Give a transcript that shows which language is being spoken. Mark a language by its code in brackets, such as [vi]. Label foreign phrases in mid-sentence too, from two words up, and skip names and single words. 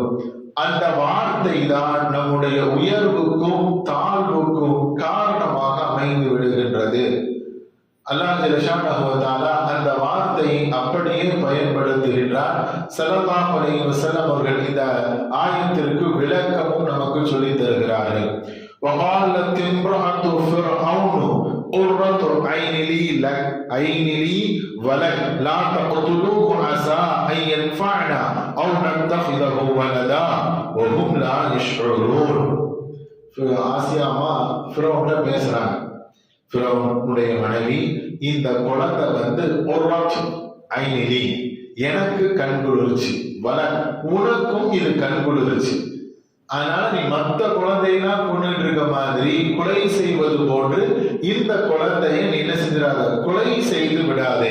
[ta] அந்த வார்த்தை தான் நம்முடைய உயர்வுக்கும் தாழ்வுக்கும் காரணமாக அமைந்து விடுகின்றது. அல்லாஹ் [ar] جل شأنه و تعالى [ta] அந்த வார்த்தையை அப்படியே பயன்படுத்துகின்றார். [ar] صلى الله عليه وسلم [ta] அவர்கள் இந்த ஆயத்திற்கு விளக்கமும் நமக்கு சொல்லித் தருகிறார்கள். [ar] وقالت امرأة فرعون قرة عين لي ولك لا تقتلوه عسى أن ينفعنا أو نتخذه ولدا وهم لا يشعرون. [ta] ஆசியாமா ஃபிரௌன்ட பேசுறாங்க. ஃபிரௌனுடைய மனைவி, இந்த குழந்தை [ar] قرة عين لي, [ta] எனக்கு கண்குளிர்ச்சி, உனக்கும் இது கண்குளிர்ச்சி. அதனால நீ மற்ற குழந்தையெல்லாம் கொண்டுட்டு இருக்க மாதிரி கொலை செய்வது போன்று இந்த குழந்தையை நீ என்ன செஞ்சிடாத, கொலை செய்து விடாதே.